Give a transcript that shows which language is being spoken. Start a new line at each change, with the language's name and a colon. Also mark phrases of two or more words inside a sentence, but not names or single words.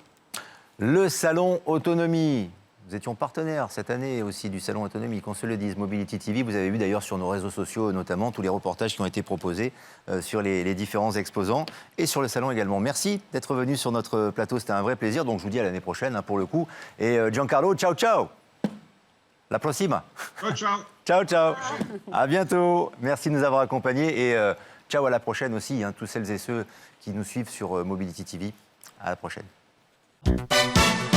French: Le salon Autonomie. Nous étions partenaires cette année aussi du salon Autonomie, qu'on se le dise, Mobility TV. Vous avez vu d'ailleurs sur nos réseaux sociaux, notamment, tous les reportages qui ont été proposés sur les différents exposants et sur le salon également. Merci d'être venu sur notre plateau, c'était un vrai plaisir. Donc je vous dis à l'année prochaine pour le coup.
Italian: Et Giancarlo, ciao ciao. La prossima. Ciao, ciao. Ciao ciao.
French: À bientôt. Merci de nous avoir accompagnés et ciao à la prochaine aussi, tous celles et ceux qui nous suivent sur Mobility TV. À la prochaine.